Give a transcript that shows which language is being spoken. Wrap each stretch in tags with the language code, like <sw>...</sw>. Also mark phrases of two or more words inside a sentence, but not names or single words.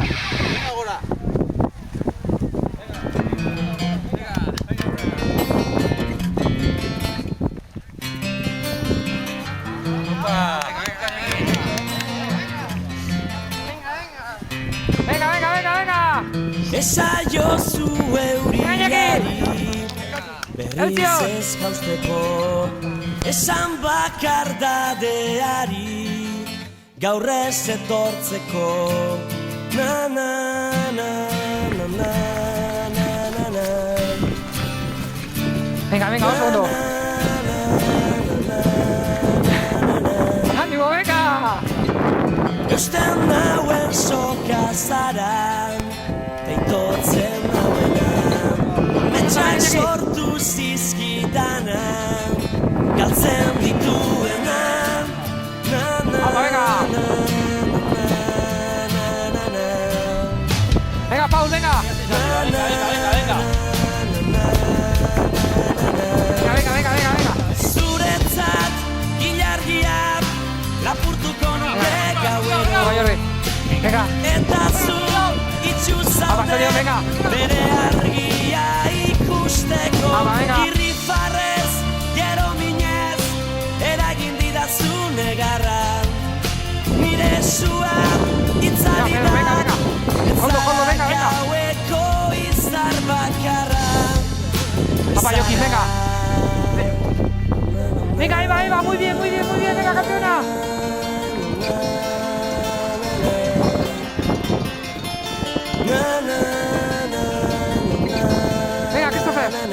<es>Venga ahora. Venga, venga, venga, venga.</es> <eu>Esaiozu euriari berriz ez jausteko, esan bakardadeari gaur ez etortzeko. Na na na na na na na na.</eu> <es>Venga, venga, un segundo. ¡Ánimo, venga!</es> <eu>Eusten nauen soka zara, teitotzen nauena, metxak sortu zizkidana, galtzen dituena. Na na</eu> <es>Apa, venga. na na na na. Venga, Paul, venga. Venga, Venga, venga, venga, venga.</es> <eu>zuretzat ilargia lapurtuko nuke gauero.</eu> <es>Venga, Jordi. Venga.</es> <eu>Eta zu itxu</eu> <es>Sergio, venga.</es> <eu>zaude bere argia ikusteko.</eu> <es>Ama, venga.</es> <eu>Irrifarrez, gero minez, eragin didazu negarra. Nire sua itzali</eu> <es>Venga, venga, venga. Koldo, Koldo, venga, venga.</es> <eu>gaueko izar bakarra.</eu> <es>Apa, Joaquín, venga. Venga, Eva, Eva, muy bien, muy bien, muy bien. Venga, campeona. Venga, Christopher.</es>